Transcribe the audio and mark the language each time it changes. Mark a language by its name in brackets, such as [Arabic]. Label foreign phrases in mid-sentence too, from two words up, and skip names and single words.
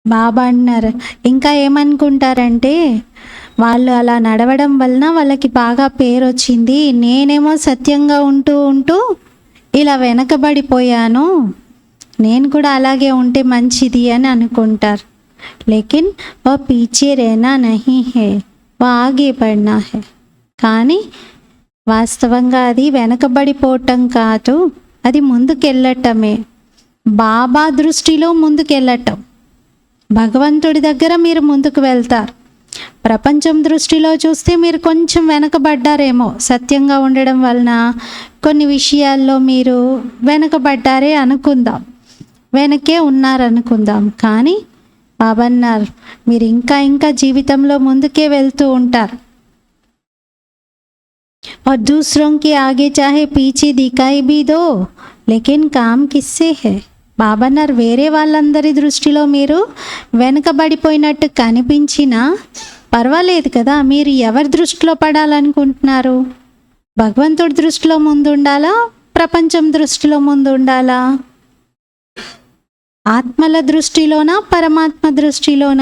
[Telugu] బాబా అన్నారు, ఇంకా ఏమనుకుంటారంటే వాళ్ళు అలా నడవడం వలన వాళ్ళకి బాగా పేరు వచ్చింది, నేనేమో సత్యంగా ఉంటూ ఉంటూ ఇలా వెనకబడిపోయాను, నేను కూడా అలాగే ఉంటే మంచిది అని అనుకుంటారు. [Hindi] लेकिन वो पीछे रहना नहीं है, वो आगे बढ़ना है. [Telugu] కానీ వాస్తవంగా అది వెనకబడిపోవటం కాదు, అది ముందుకెళ్ళటమే. బాబా దృష్టిలో ముందుకెళ్ళటం. భగవంతుడి దగ్గర మీరు ముందుకు వెళ్తారు. ప్రపంచం దృష్టిలో చూస్తే మీరు కొంచెం వెనకబడ్డారేమో, సత్యంగా ఉండడం వలన కొన్ని విషయాల్లో మీరు వెనకబడ్డారే అనుకుందాం, వెనకే ఉన్నారనుకుందాం. కానీ బాబా అన్నారు, మీరు ఇంకా ఇంకా జీవితంలో ముందుకే వెళ్తూ ఉంటారు. [Hindi] और दूसरों के आगे चाहे पीछे दिखाई भी दो, लेकिन काम किससे है. [Telugu] బాబా అన్నారు, వేరే వాళ్ళందరి దృష్టిలో మీరు వెనుకబడిపోయినట్టు కనిపించినా పర్వాలేదు కదా, మీరు ఎవరి దృష్టిలో పడాలనుకుంటున్నారు? భగవంతుడి దృష్టిలో ముందుండాలా, ప్రపంచం దృష్టిలో ముందుండాలా? ఆత్మల దృష్టిలోనా, పరమాత్మ దృష్టిలోనా?